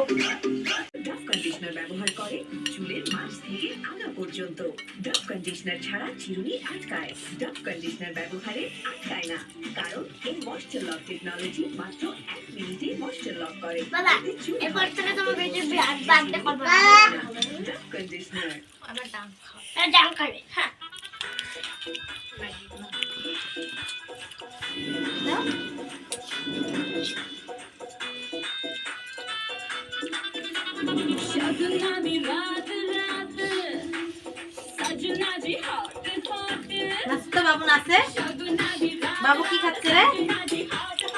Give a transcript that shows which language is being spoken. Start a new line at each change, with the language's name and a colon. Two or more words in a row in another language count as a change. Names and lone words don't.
Bangla: ডাভ কন্ডিশনার ব্যবহার করে চুলের মাঝ থেকে আগা পর্যন্ত ডাভ কন্ডিশনার ছাড়া চিরুনি আটকায় ডাভ কন্ডিশনার ব্যবহারে আটকায় না কারণ এই
English: moisture lock technology
Bangla: মাত্র 1 মিনিটে
English: moisture lock
Bangla: করে বাবা এরপর থেকে তোমার বেটি বার্থডে করবে ডাভ কন্ডিশনার আমার দাম খাবে হ্যাঁ
Hindi: सजना भी रात रात सजना जी
English: hot hot
Bangla: নাচতো বাবু নাচে
Hindi: सजना भी रात
Bangla: বাবু কি খাচ্ছে রে
Hindi: सजना जी हॉट